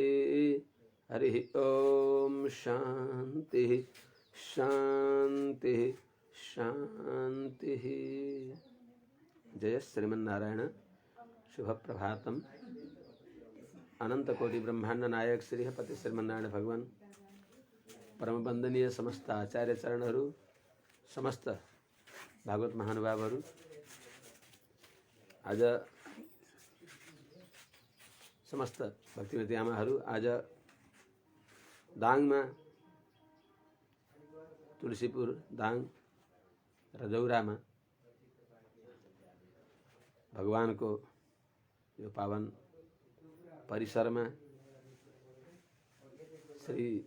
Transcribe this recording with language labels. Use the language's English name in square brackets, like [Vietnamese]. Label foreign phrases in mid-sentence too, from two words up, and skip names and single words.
[Sanskrit] हरि ओं शांति शांति शांति। जय श्रीमन्नारायण। शुभ प्रभातम। [Nepali] अनंत कोटि ब्रह्मांड नायक श्री पति श्रीमन्नारायण भगवान परम वंदनीय समस्त आचार्य चरणहरू, समस्त भागवत महानुभावहरू, आज समस्त भक्तिमती आमाहरू आज दाङमा तुलसीपुर दाङ रजौरामा भगवानको यो पावन परिसरमा श्री